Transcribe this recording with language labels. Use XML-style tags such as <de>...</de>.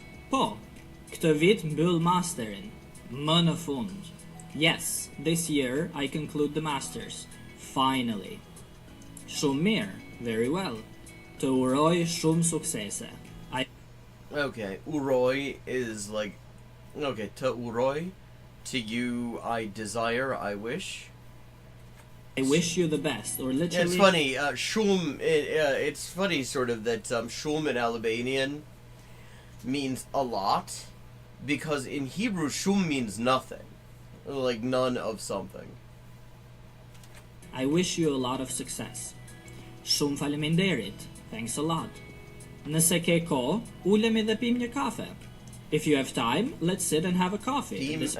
<sq>Po, këtë vit mbyll masterin. Më në fund.</sq> <en>Yes, this year I conclude the masters. Finally.</en> <sq>Shumë mirë.</sq> <en>Very well.</en> <sq>Të uroj shumë suksese.</sq> <en>Okay, uroj is like, okay, të uroj, to you I desire, I wish. I wish you the best, or literally... It's funny, shum, it's funny sort of that shum in Albanian means a lot, because in Hebrew shum means nothing, like none of something. I wish you a lot of success.</en> <sq>Shumë faleminderit.</sq> <en>Thanks a lot.</en> <sq>Nëse ke kohë, ulemi dhe pim një kafe.</sq> <en>If you have time, let's sit and have a coffee.</en>